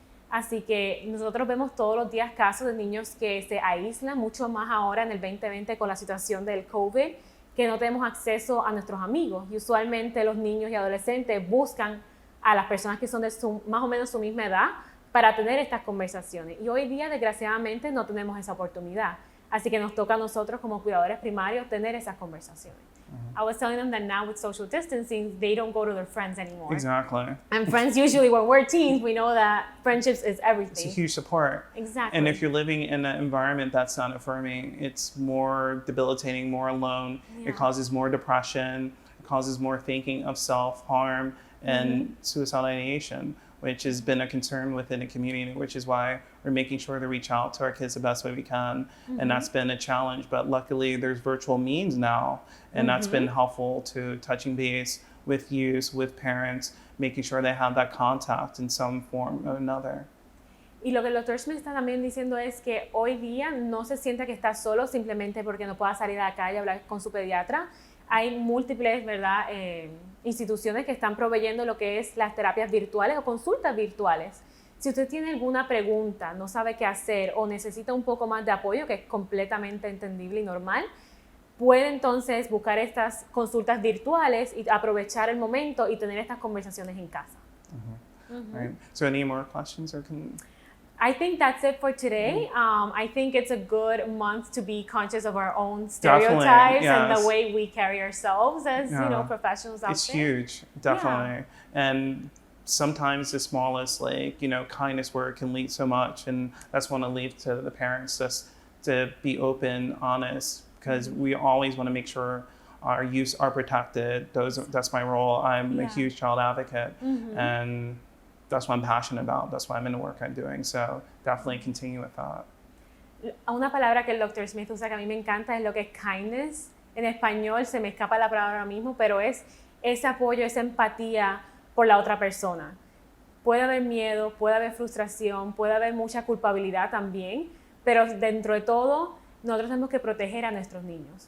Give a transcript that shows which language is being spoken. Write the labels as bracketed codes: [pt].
[es] Así que nosotros vemos todos los días casos de niños que se aíslan, mucho más ahora en el 2020 con la situación del COVID, que no tenemos acceso a nuestros amigos. Y usualmente los niños y adolescentes buscan a las personas que son de más o menos su misma edad para tener estas conversaciones. Y hoy día, desgraciadamente, no tenemos esa oportunidad. Así que nos toca a nosotros como cuidadores primarios tener esas conversaciones. [en] I was telling them that now with social distancing, they don't go to their friends anymore. Exactly. And friends, usually when we're teens, we know that friendships is everything. It's a huge support. Exactly. And if you're living in an environment that's not affirming, it's more debilitating, more alone. Yeah. It causes more depression. It causes more thinking of self-harm and suicidal ideation, which has been a concern within the community, which is why we're making sure to reach out to our kids the best way we can. And that's been a challenge, but luckily there's virtual means now, and that's been helpful to touching base with youth, with parents, making sure they have that contact in some form or another. [es] Y lo que el Dr. Smith está también diciendo es que hoy día no se siente que está solo simplemente porque no pueda salir a la calle a hablar con su pediatra. Hay múltiples, ¿verdad?, instituciones que están proveyendo lo que es las terapias virtuales o consultas virtuales. Si usted tiene alguna pregunta, no sabe qué hacer o necesita un poco más de apoyo, que es completamente entendible y normal, puede entonces buscar estas consultas virtuales y aprovechar el momento y tener estas conversaciones en casa. [en] Right. So any more questions or I think that's it for today. I think it's a good month to be conscious of our own stereotypes and the way we carry ourselves as professionals out there. It's huge, definitely. And sometimes the smallest, kindness word can lead so much, and that's want to leave to the parents just to be open, honest, because we always want to make sure our youth are protected. That's my role. I'm a huge child advocate, and that's what I'm passionate about. That's why I'm in the work I'm doing. So definitely continue with that. [es] Una palabra que el Dr. Smith usa que a mí me encanta es lo que es kindness. En español se me escapa la palabra ahora mismo, pero es ese apoyo, esa empatía por la otra persona. Puede haber miedo, puede haber frustración, puede haber mucha culpabilidad también, pero dentro de todo, nosotros tenemos que proteger a nuestros niños.